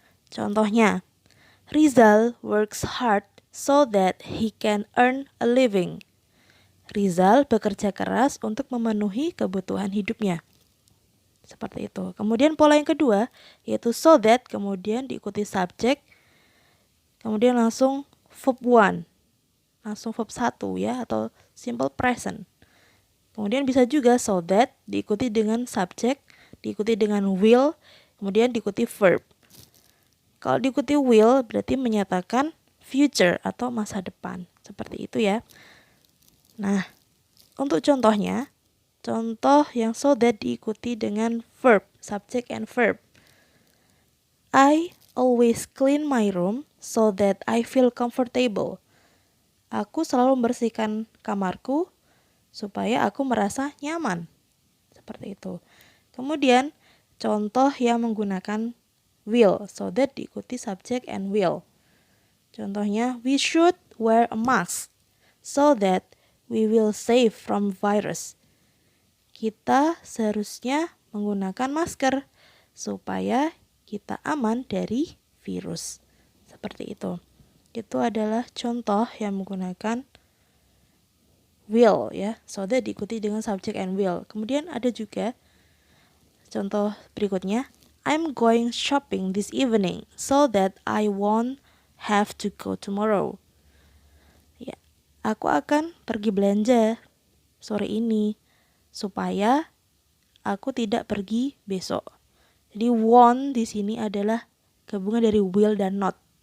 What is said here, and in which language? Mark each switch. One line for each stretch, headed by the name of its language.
English: Contohnya, Rizal works hard so that he can earn a living.
Indonesian: Rizal bekerja keras untuk memenuhi kebutuhan hidupnya. Seperti itu. Kemudian pola yang kedua, yaitu so that, kemudian diikuti subjek, kemudian langsung verb 1. Langsung verb 1 ya, atau simple present. Kemudian bisa juga so that diikuti dengan subjek, diikuti dengan will, kemudian diikuti verb. Kalau diikuti will berarti menyatakan future atau masa depan. Seperti itu ya. Nah, untuk contohnya, contoh yang so that diikuti dengan verb,
English: subject and verb. I always clean my room so that I feel comfortable.
Indonesian: Aku selalu membersihkan kamarku supaya aku merasa nyaman. Seperti itu. Kemudian contoh yang menggunakan will, so that diikuti
English: subject and will. Contohnya, we should wear a mask so that we will save from virus.
Indonesian: Kita seharusnya menggunakan masker supaya kita aman dari virus. Seperti itu. Itu adalah contoh yang menggunakan will ya, so that diikuti dengan
English: subject and will.
Indonesian: Kemudian ada juga contoh berikutnya,
English: I'm going shopping this evening so that I won't have to go tomorrow.
Indonesian: Ya, aku akan pergi belanja sore ini supaya aku tidak pergi besok. Jadi won't di sini adalah gabungan dari will dan not.